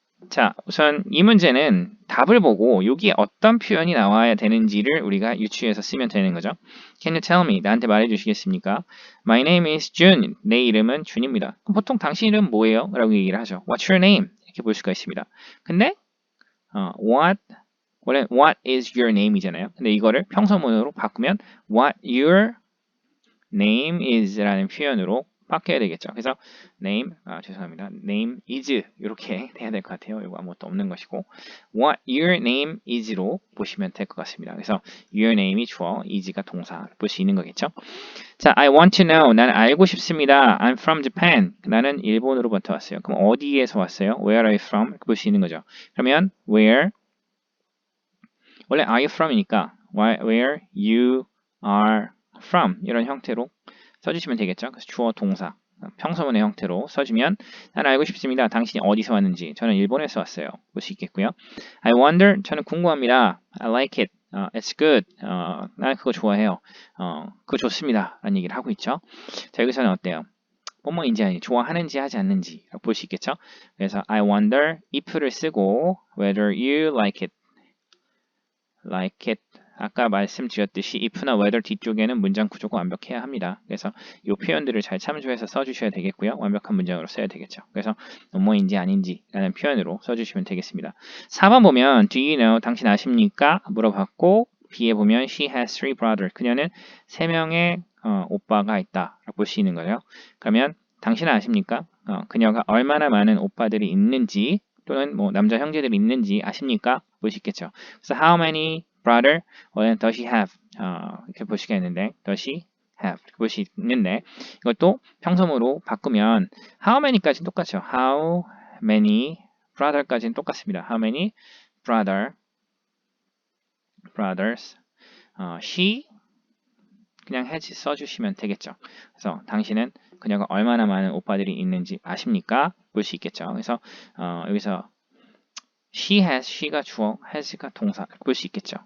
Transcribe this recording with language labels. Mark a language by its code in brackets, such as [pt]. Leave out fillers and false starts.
[ko] 자, 우선 이 문제는 답을 보고 여기에 어떤 표현이 나와야 되는지를 우리가 유추해서 쓰면 되는 거죠. [en] Can you tell me? [ko] 나한테 말해주시겠습니까? [en] My name is June. [ko] 내 이름은 준입니다. 그럼 보통 당신 이름 뭐예요? 라고 얘기를 하죠. [en] What's your name? [ko] 이렇게 볼 수가 있습니다. 근데 원래 [en] what is your name이잖아요. [ko] 근데 이거를 평서문으로 바꾸면 [en] what your name is [ko] 라는 표현으로 바뀌어야 되겠죠. 그래서 name, 죄송합니다. name is 이렇게 돼야 될 것 같아요. 이거 아무것도 없는 것이고 [en] what your name is [ko] 로 보시면 될 것 같습니다. 그래서 your name이 주어, is가 동사 볼 수 있는 거겠죠. [en] 자, I want to know. [ko] 나는 알고 싶습니다. [en] I'm from Japan. [ko] 나는 일본으로부터 왔어요. 그럼 어디에서 왔어요? [en] Where are you from? [ko] 볼 수 있는 거죠. 그러면 where 원래 are you from이니까 [en] where you are from [ko] 이런 형태로 써주시면 되겠죠. 그래서 주어 동사 평서문의 형태로 써주면 나는 알고 싶습니다. 당신이 어디서 왔는지. 저는 일본에서 왔어요. 볼 수 있겠고요. [en] I wonder. [ko] 저는 궁금합니다. [en] I like it. It's good. [ko] 나는 그거 좋아해요. 그거 좋습니다. 라는 얘기를 하고 있죠. 자, 여기서는 어때요? 뭐뭐인지 아니 좋아하는지 하지 않는지 볼 수 있겠죠. 그래서 [en] I wonder if [ko] 를 쓰고 [en] whether you like it. like it. [ko] 아까 말씀드렸듯이 if나 whether 뒤쪽에는 문장 구조가 완벽해야 합니다. 그래서 이 표현들을 잘 참조해서 써주셔야 되겠고요. 완벽한 문장으로 써야 되겠죠. 그래서 뭐뭐인지 아닌지 라는 표현으로 써주시면 되겠습니다. 4번 보면 [en] do you know? [ko] 당신 아십니까? 물어봤고 B에 보면 [en] she has three brothers. [ko] 그녀는 3명의 오빠가 있다. 라고 볼 수 있는 거예요. 그러면 당신은 아십니까? 그녀가 얼마나 많은 오빠들이 있는지 또는 뭐 남자 형제들이 있는지 아십니까? 볼 수 있겠죠. [en] 그래서 how many brother? does she have? [ko] 이렇게 볼 수가 있는데 [en] does she have? [ko] 이렇게 볼 수 있는데 이것도 평소문으로 바꾸면 how many까지는 똑같죠. [en] how many brother [ko] 까지는 똑같습니다. [en] how many brothers? [ko] she 그냥 has 써주시면 되겠죠. 그래서 당신은 그녀가 얼마나 많은 오빠들이 있는지 아십니까? 볼 수 있겠죠. 그래서 여기서 she has, she가 주어, has가 동사 볼 수 있겠죠.